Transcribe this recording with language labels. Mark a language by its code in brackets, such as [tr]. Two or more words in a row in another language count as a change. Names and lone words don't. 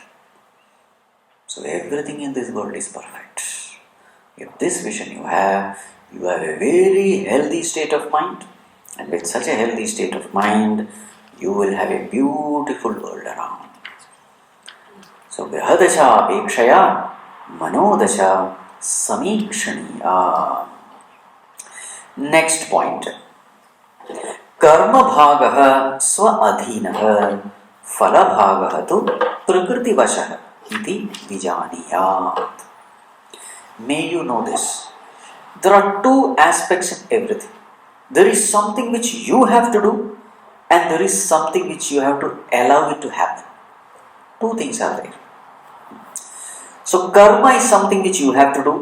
[en] So everything in this world is perfect. If this vision you have a very healthy state of mind. And with such a healthy state of mind, you will have a beautiful world around. [sa] So ग्रहदशा अपेक्षया मनोदशा समीक्षणीया. [en] Next point. [sa] कर्म भागः स्व अधीनः फल भागः तु प्रकृति वशः इति विजानीयात्. [en] May you know this. There are two aspects in everything. There is something which you have to do, and there is something which you have to allow it to happen. Two things are there. So karma is something which you have to do.